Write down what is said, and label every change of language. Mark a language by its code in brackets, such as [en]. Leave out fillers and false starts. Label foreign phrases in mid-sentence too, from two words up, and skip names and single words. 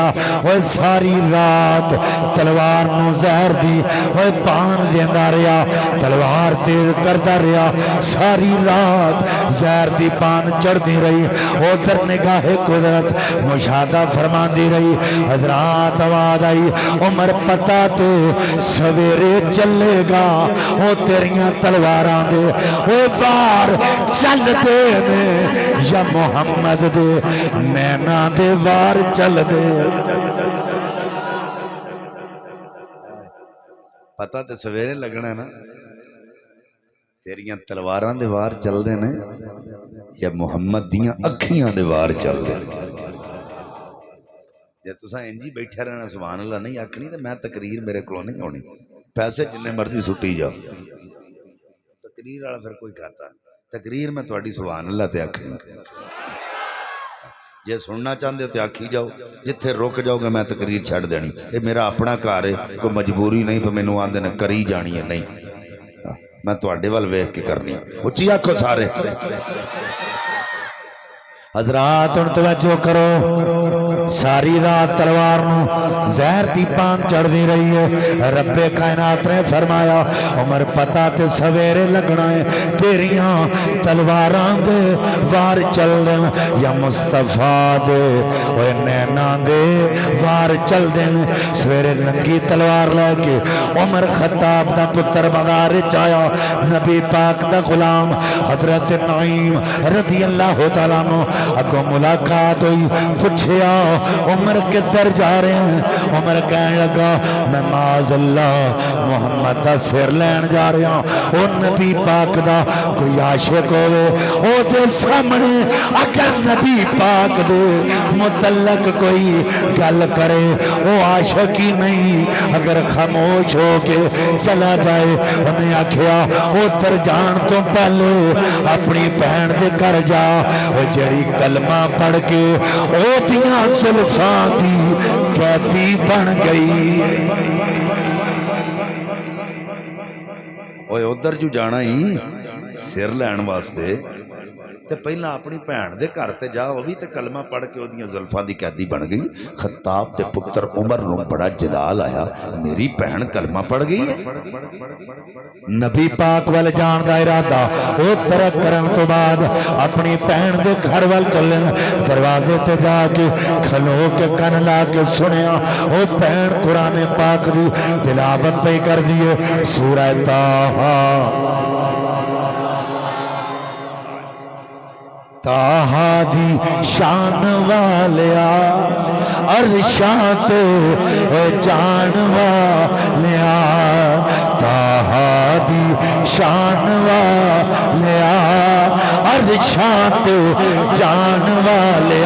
[pa] وہ ساری رات تلوار نو زہر دی وہ پان دیندا رہا تلوار تیز کردا رہا ساری رات زہر دی پان چڑھدی رہی. ادھر نگاہ قدرت مشاہدہ فرماندی رہی. حضرات آواز آئی عمر پتہ تے سویرے چلے گا وہ تیریاں تلواراں دے وہ وار چل دے یا محمد دے نینا دے وار چل دے. پتہ تے سویرے لگنا ہے نا تیریاں تلواراں دے وار چل دے نے یا محمد دیاں اکھیاں دے وار چل دے. جے تساں انجی بیٹھے رہنا [ar] سبحان اللہ [pa] نہیں آکھنی تے میں تقریر میرے کولوں نہیں ہونی. پیسے جننے مرضی سٹی جاؤ تقریر والا پھر کوئی کہتا تقریر میں تہاڈی [ar] سبحان اللہ [pa] تے آکھنی. جے [ur] سننا چاہتے ہو تو [pa] آکھی جاؤ جتھے رک جاؤ گے میں تقریر چھڑ دینی. [ur] یہ میرا اپنا گھر ہے کوئی مجبوری نہیں [pa] تو مینوں آندے نے کری جانی ہے نہیں میں تواڈے ول ویکھ کے کرنی. اچھی آکھو سارے. حضرات ان توجہ کرو ساری رات تلوار نو زہر دی پان چڑھ دی رہی ہے. رب کائنات نے فرمایا عمر پتہ تے سویرے لگنا ہے تیریاں تلواراں دے وار چل دین یا مصطفیٰ دے اوے نینا دے وار چل دین. سویرے ننگی تلوار لے کے عمر خطاب دا پتر مغار چایا نبی پاک دا غلام حضرت نعیم [ar] رضی اللہ تعالیٰ عنہ [pa] اگوں ملاقات ہوئی. پوچھیا عمر [ur] کدھر جا رہے ہیں؟ [pa] عمر کہنے لگا میں [ar] معاذ اللہ [pa] محمد دا سر لین جا رہا ہوں. او نبی پاک دا کوئی عاشق ہوئے او دے سامنے اگر نبی پاک دے متعلق کوئی گل کرے او عاشق ہی نہیں اگر خاموش ہو کے چلا جائے. انہیں آکھیا ادھر جان تو پہلے اپنی بہن دے گھر جا جڑی کلمہ پڑھ کے او دیاں زلفاں دی قیدی بن گئی. اوے ادھر جو جانا ہی سر لین واسطے تے پہلا اپنی بھین دے گھر تے جا وہ بھی تے کلمہ پڑھ کے اودیاں زلفاں دی قیدی بن گئی. خطاب دے پتر عمر نو بڑا جلال آیا میری بہن کلمہ پڑھ گئی ہے. نبی پاک وال جان دا ارادہ او ترک کرن تو بعد اپنی بہن دے گھر وال چلن. دروازے تے جا کے کھلو کے کن لا کے سنیا او بہن قرآن پاک دی تلاوت پہ کر دیے سورہ تاہا دی شان والیا عرشاں تے جان والیا تاہا دی شان والیا عرشاں تے جان والیا.